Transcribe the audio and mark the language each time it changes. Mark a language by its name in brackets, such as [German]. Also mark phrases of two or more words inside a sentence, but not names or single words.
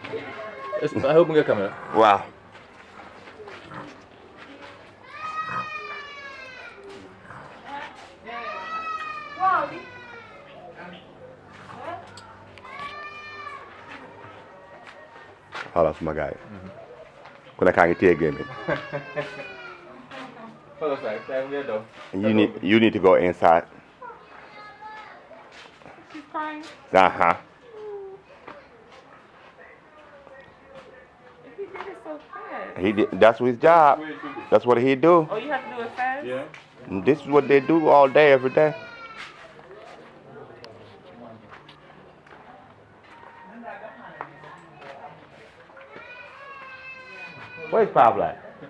[English] I hope we get camera. Wow. Hold on, my guy. Kuna kangi tie game. You need to go inside. She's crying. Uh-huh. He did it so fast. He did, that's his job. That's what he do. Oh, you have to do it fast? Yeah. And this is what they do all day, every day. Where's Pablo at?